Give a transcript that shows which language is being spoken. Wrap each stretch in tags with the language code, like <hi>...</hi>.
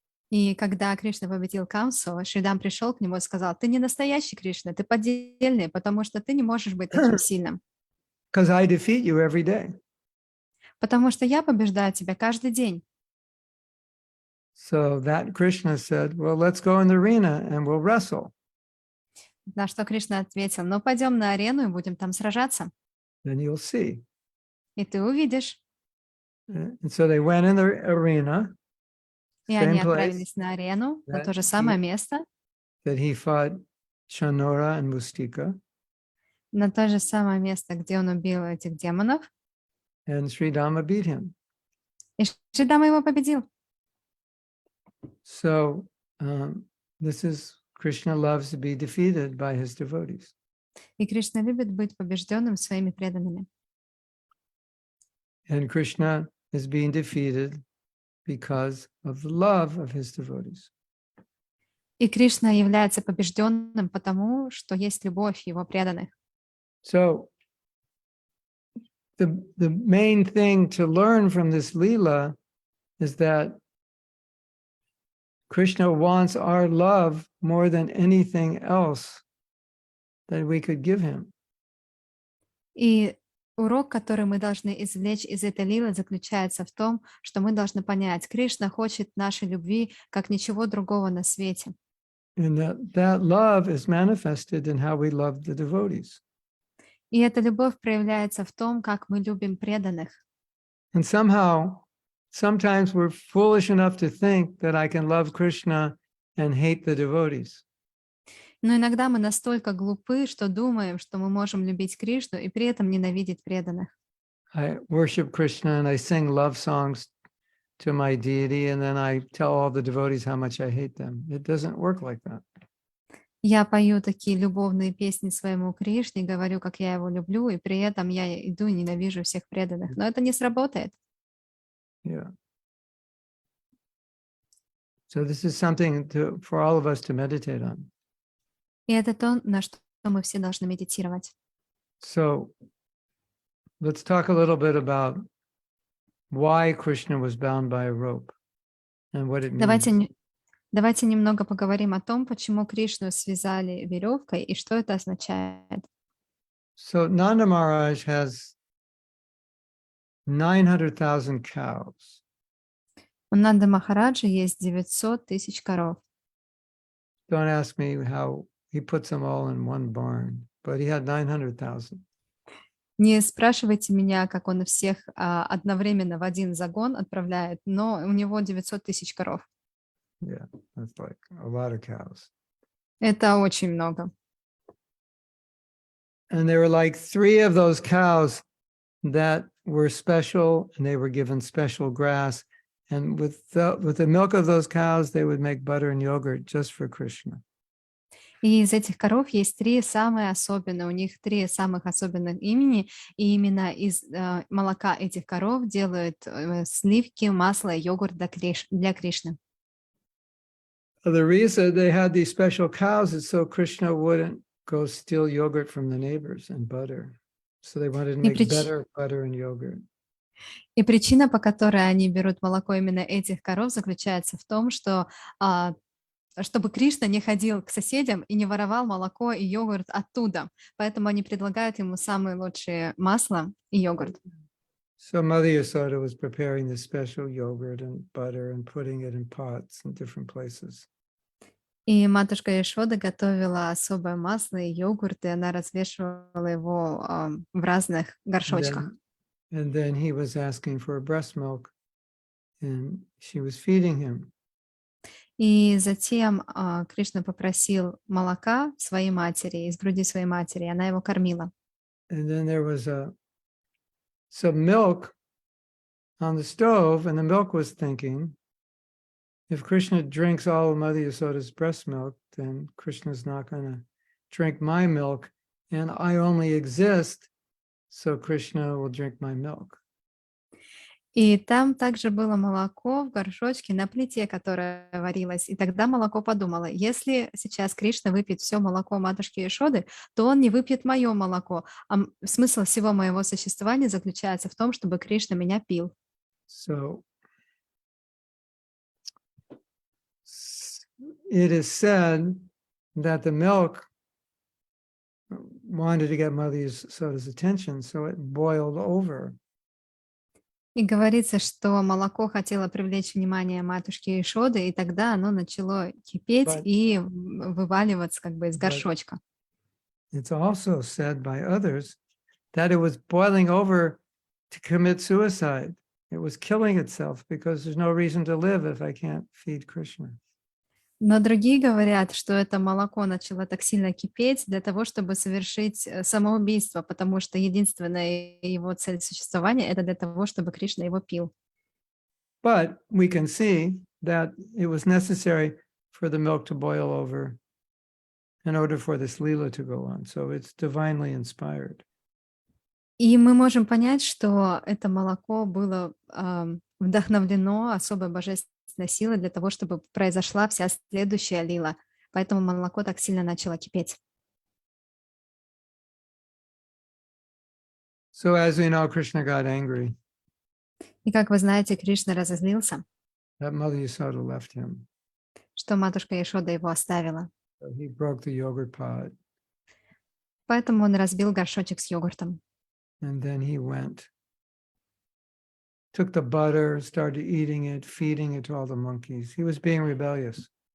<ru>И когда Кришна победил Камсу, Шридам пришел к нему и сказал, ты не настоящий Кришна, ты поддельный, потому что ты не можешь быть таким сильным.</ru> <en>Because I defeat you every day.</en> <ru>Потому что я побеждаю тебя каждый день.</ru> <en>So that Krishna said, well, let's go in the arena and we'll wrestle.</en> <ru>На что Кришна ответил, ну пойдем на арену и будем там сражаться.</ru> <en>Then you'll see.</en> <ru>И ты увидишь.</ru> <en>And so they went in the arena,</en> <ru>И они</ru> <en>same place</en> <ru>отправились на арену, на то же самое место,</ru> <en>that he fought Shanora and Mustika.</en> <ru>на то же самое место, где он убил этих демонов.</ru> <en>And Sri Dhamma beat him.</en> <ru>И Шридама его победил.</ru> <en>So this is Krishna loves to be defeated by his devotees.</en> <ru>И Кришна любит быть побежденным своими преданными.</ru> <en>And Krishna is being defeated because of the love of his devotees.</en> <ru>И Кришна является побежденным потому, что есть любовь его преданных.</ru> <en>So the main thing to learn from this Leela is that Krishna wants our love more than anything else that we could give him.</en> <ru>И урок, который мы должны извлечь из этой лилы, заключается в том, что мы должны понять, Кришна хочет нашей любви, как ничего другого на свете.</ru> <en>And that love is manifested in how we love the devotees.</en> <ru>И эта любовь проявляется в том, как мы любим преданных.</ru> <en>And sometimes we're foolish enough to think that I can love Krishna and hate the devotees.</en> <ru>Но иногда мы настолько глупы, что думаем, что мы можем любить Кришну и при этом ненавидеть преданных.</ru> <en>I worship Krishna and I sing love songs to my deity, and then I tell all the devotees how much I hate them. It doesn't work like that.</en> <ru>Я пою такие любовные песни своему Кришне, говорю, как я его люблю, и при этом я иду и ненавижу всех преданных. Но это не сработает.</ru> <en>Yeah. So this is something for all of us to meditate on.</en> <ru>И это то, на что мы все должны медитировать.</ru> <en>So let's talk a little bit about why Krishna was bound by a rope and what it means.</en> <ru>Давайте немного поговорим о том, почему Кришну связали веревкой и что это означает.</ru> <en>So Nanda Maharaj has 900,000 cows.</en> <ru>У Нанды Махараджа есть 900 тысяч коров.</ru> <en>Don't ask me how he puts them all in one barn, but he had 900,000.</en> <ru>Не спрашивайте меня, как он всех одновременно в один загон отправляет, но у него 900 тысяч коров.</ru> <en>Yeah, that's like a lot of cows.</en> <ru>Это очень много.</ru> <en>And there were like 3 of those cows that were special, and they were given special grass. And with the milk of those cows, they would make butter and yogurt just for Krishna.</en> <ru>И из этих коров есть 3 самые особенные, у них 3 самых особенных имени, и именно из, молока этих коров делают, сливки, масло и йогурт для Кришны.</ru> <en>The reason they had these special cows is so Krishna wouldn't go steal yogurt from the neighbors and butter. So they wanted to</en> <ru>И</ru> <en>make</en> <ru>прич</ru> <en>better butter and yogurt.</en> <ru>и причина, по которой они берут молоко именно этих коров, заключается в том, что, а, чтобы Кришна не ходил к соседям и не воровал молоко и йогурт оттуда. Поэтому они предлагают ему самые лучшие масло и йогурт.</ru> <en>So Mother Yasoda was preparing this special yogurt and butter and putting it in pots in different places.</en> <ru>И матушка Яшода готовила особое масло и йогурт, и она развешивала его, в разных</ru> <en>And</en> <ru>горшочках.</ru> <en>then he was asking for breast milk and she was feeding him.</en> <ru>И затем, Кришна попросил молока своей матери, из груди своей матери, и она его кормила.</ru> <en>And then there was some milk on the stove, and the milk was thinking, if Krishna drinks all of Mother Yasoda's breast milk, then Krishna's not going to drink my milk, and I only exist, so Krishna will drink my milk.</en> <ru>И там также было молоко в горшочке на плите, которая варилась. И тогда молоко подумало, если сейчас Кришна выпьет все молоко матушки Яшоды, то он не выпьет мое молоко. Смысл всего моего существования заключается в том, чтобы Кришна меня пил.</ru> <en>So it is said that the milk wanted to get Mother Yasoda's attention, so it boiled over.</en> <ru>И говорится, что молоко хотело привлечь внимание матушки Яшоды, и тогда оно начало кипеть</ru> <en>But-</en> <ru>и вываливаться как бы из</ru> <en>but-</en> <ru>горшочка.</ru> <en>It's also said by others that it was boiling over to commit suicide. It was killing itself because there's no reason to live if I can't feed Krishna.</en> <ru>Но другие говорят, что это молоко начало так сильно кипеть для того, чтобы совершить самоубийство, потому что единственная его цель существования — это для того, чтобы Кришна его пил.</ru> <en>But we can see that it was necessary for the milk to boil over in order for this Leela to go on. So it's divinely inspired.</en> <ru>И мы можем понять, что это молоко было вдохновлено особой божественной силой для того, чтобы произошла вся следующая лила. Поэтому молоко так сильно начало кипеть.</ru> <en>So as we know, Krishna got angry</en> <ru>И как вы знаете, Кришна разозлился,</ru> <en>that Mother Yasoda left him.</en> <ru>что матушка Яшода его оставила.</ru> <en>So he broke the yogurt pot,</en> <ru>Поэтому он разбил горшочек с йогуртом.</ru> <en>and then he went, took the butter, started eating it, feeding it to all the monkeys. He was being rebellious.</en>